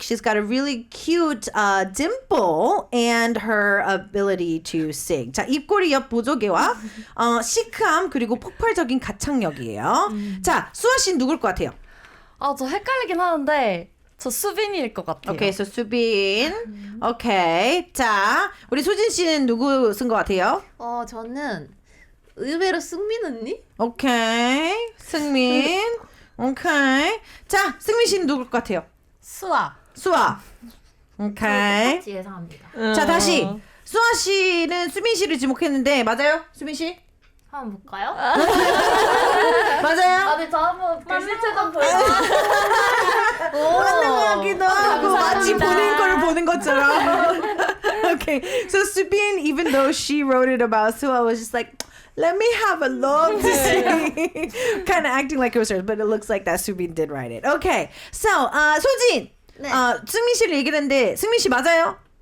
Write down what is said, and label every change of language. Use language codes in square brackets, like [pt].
[en] She's got a really cute dimple and her ability to sing. [ko] 자, 입꼬리 옆 보조개와 시크함 그리고 폭발적인 가창력이에요. 자, 수아 씨는 누굴 것 같아요? 저 헷갈리긴 하는데 저 수빈이일 것 같아요. [en] Okay, so 수빈. Okay. [ko] 자, 우리 소진 씨는 누구 쓴 것 같아요? 저는 의외로 승민 언니? [en] Okay. 승민. Okay. [ko] 자, 승민 씨는 누굴 것 같아요? 수아. [en] 수아. Okay. [ko] 똑같이 예상합니다. 자, 다시. 수아 씨는 수빈 씨를 지목했는데 맞아요? 수빈 씨? 한번 볼까요? 맞아요? 네, 저 한번 글씨체 좀 보여. 맞는 것 같기도 하고 마치 본인 거를 보는 것처럼. [en] Okay, so Subin, even though she wrote it about Sua, was just like, let me have a look to see. Kind of acting like it was hers, but it looks like that Subin did write it. Okay, so 소진, [ko] 네. 승민 씨를 얘기했는데 승민 씨 맞아요?